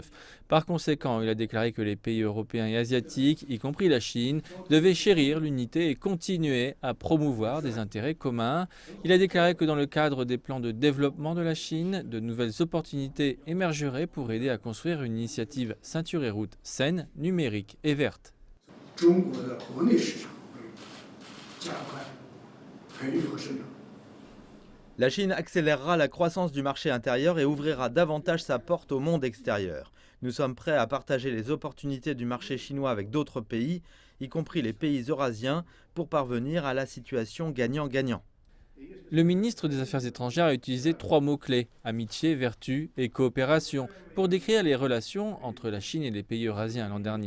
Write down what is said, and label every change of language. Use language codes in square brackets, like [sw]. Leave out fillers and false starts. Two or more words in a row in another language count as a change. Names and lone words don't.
[fr] Par conséquent, il a déclaré que les pays européens et asiatiques, y compris la Chine, devaient chérir l'unité et continuer à promouvoir des intérêts communs. Il a déclaré que dans le cadre des plans de développement de la Chine, de nouvelles opportunités émergeraient pour aider à construire une initiative Ceinture et Route saine, numérique et verte. [zh] 中国的国内市场会加快培育和生长。 [fr] La Chine accélérera la croissance du marché intérieur et ouvrira davantage sa porte au monde extérieur. Nous sommes prêts à partager les opportunités du marché chinois avec d'autres pays, y compris les pays eurasiens, pour parvenir à la situation gagnant-gagnant. Le ministre des Affaires étrangères a utilisé 3 mots-clés, amitié, vertu et coopération, pour décrire les relations entre la Chine et les pays eurasiens l'an dernier.